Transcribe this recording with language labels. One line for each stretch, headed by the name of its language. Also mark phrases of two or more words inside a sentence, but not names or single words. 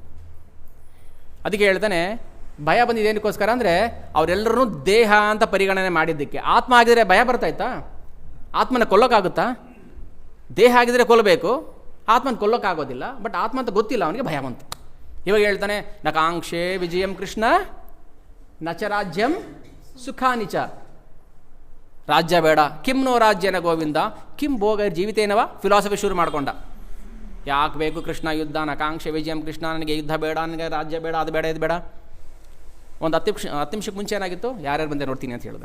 Kannada: ಅದಕ್ಕೆ ಹೇಳ್ತಾನೆ, ಭಯ ಬಂದಿದೆ ಏನಕ್ಕೋಸ್ಕರ ಅಂದರೆ ಅವರೆಲ್ಲರೂ ದೇಹ ಅಂತ ಪರಿಗಣನೆ ಮಾಡಿದ್ದಕ್ಕೆ. ಆತ್ಮ ಆಗಿದ್ರೆ ಭಯ ಬರ್ತಾಯ್ತಾ? ಆತ್ಮನ ಕೊಲ್ಲೋಕ್ಕಾಗುತ್ತಾ? ದೇಹ ಆಗಿದ್ರೆ ಕೊಲ್ಲಬೇಕು, ಆತ್ಮನ ಕೊಲ್ಲೋಕ್ಕಾಗೋದಿಲ್ಲ. ಬಟ್ ಆತ್ಮ ಅಂತ ಗೊತ್ತಿಲ್ಲ ಅವನಿಗೆ, ಭಯ ಬಂತು. ಇವಾಗ ಹೇಳ್ತಾನೆ,
Sanskrit: ನ ಕಾಂಕ್ಷೆ ವಿಜಯಂ ಕೃಷ್ಣ ನಚ ರಾಜ್ಯಂ ಸುಖಾನಿಚ.
Kannada: ರಾಜ್ಯ ಬೇಡ,
Sanskrit: ಕಿಮ್ನೋ ರಾಜ್ಯನ ಗೋವಿಂದ ಕಿಂ ಭೋಗ ಜೀವಿತೇನವ.
Kannada: ಫಿಲಾಸಫಿ ಶುರು ಮಾಡಿಕೊಂಡ. ಯಾಕೆ ಬೇಕು ಕೃಷ್ಣ ಯುದ್ಧ?
Sanskrit: ನ ಕಾಂಕ್ಷೆ ವಿಜಯಂ ಕೃಷ್ಣ,
Kannada: ನನಗೆ ಯುದ್ಧ ಬೇಡ, ನನಗೆ ರಾಜ್ಯ ಬೇಡ, ಅದು ಬೇಡ, ಇದು ಬೇಡ. ಒಂದು 10 ನಿಮಿಷಕ್ಕೆ ಮುಂಚೆ ಏನಾಗಿತ್ತು? ಯಾರ್ಯಾರು ಬಂದೆ ನೋಡ್ತೀನಿ ಅಂತ ಹೇಳಿದಾನೆ.